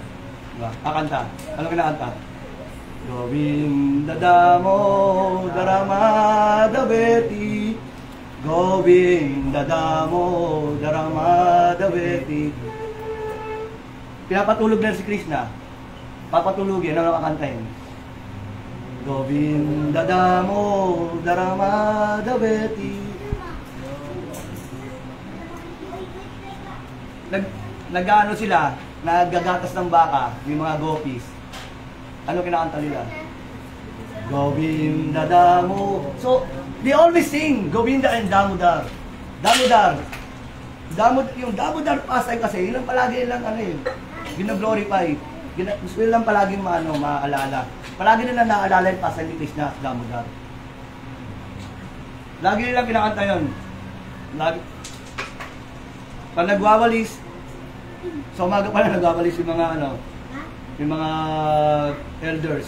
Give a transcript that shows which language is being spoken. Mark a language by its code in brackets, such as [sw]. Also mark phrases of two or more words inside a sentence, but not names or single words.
[tl] Diba? Kanta. Anong kinakanta? [sa] Govinda Damodara Madhaveti, Govinda Damodara Madhaveti. [tl] Pinapatulog na si Krishna. Papatulogin, ano nakakantahin? [sa] Govinda Damodara Madhaveti. [tl] Nag-ano sila, naggagatas ng baka, yung mga gopis. Ano kinakanta nila? Govinda Damo. [en] So, they always sing Govinda and Damodar. [tl] Yung Damodar pastime kasi, yun lang palagi nilang gina-glorify. Gusto nilang palaging maalala. Palagi nilang naalala yung pastime ni Krishna, Damodar. Lagi nilang kinakanta yun. Pag nagwawalis, sa umaga pa na nagwawalis yung mga elders.